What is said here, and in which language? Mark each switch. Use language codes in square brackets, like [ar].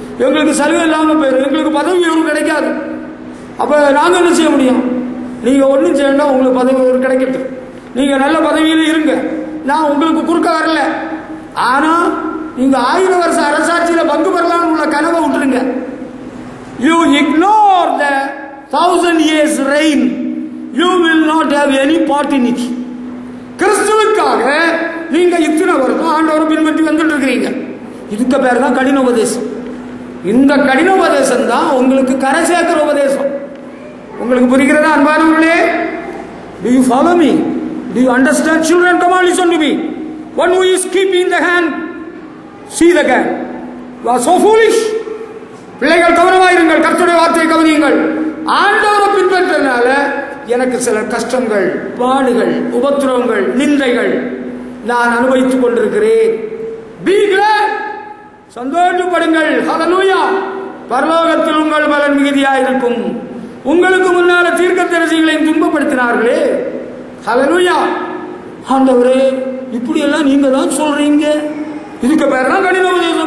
[ta] எங்களுக்கு சலுகை இல்லாம போயிடும், எங்களுக்கு பதவி உயர்வு கிடைக்காது. அப்ப நாங்க என்ன செய்ய முடியும்? நீங்க ஒன்றும் செய்யணும், உங்களுக்கு பதவி உயர்வு கிடைக்கட்டும், நீங்க நல்ல பதவியில இருங்க, நான் உங்களுக்கு குறுக்க வரல. ஆனா நீங்க 1000 வருஷ அரசாட்சியில பங்கு பெறலாம்னு உள்ள கனவை விட்டுருங்க. [en] You ignore the 1000 years reign, you will not have any part in it. [ta] கிறிஸ்துவுக்காக நீங்க இத்தனை வருஷம் ஆண்டவரை பின்பற்றி வந்துட்டு இருக்கிறீங்க. இதுக்கு பேர் தான் கடின உபதேசம். இந்த கடின உபதேசம் தான் உங்களுக்கு கரை சேர்க்கிற உபதேசம். உங்களுக்கு புரிகிறதா அன்பானவர்களே? [en] Do you follow me? Do you understand? Children, come on, listen to me. One who is keeping the hand, see the hand. You are so foolish. [ta] பிள்ளைகள் கவனமாயிருங்கள், கர்த்தருடைய வார்த்தையை கவனியுங்கள். ஆண்டவரை பின்பற்றனால எனக்கு சில கஷ்டங்கள், பாடுகள், உபத்திரவங்கள், நிந்தைகள் நான் அனுபவித்துக் கொண்டிருக்கிறேன். [en] Be glad, [ta] சந்தோஷப்படுங்கள். ஹல்லேலூயா. பரலோகத்தில் உங்கள் பலன் மிகுதியாயிருக்கும். உங்களுக்கு முன்னால தீர்க்கதரிசிகளையும் துன்பப்படுத்தினார்களே. ஹல்லேலூயா. ஆண்டவரே, இப்படி எல்லாம் நீங்க தான் சொல்றீங்க. இதுக்கு பேர் தான் கடின உபதேசம்.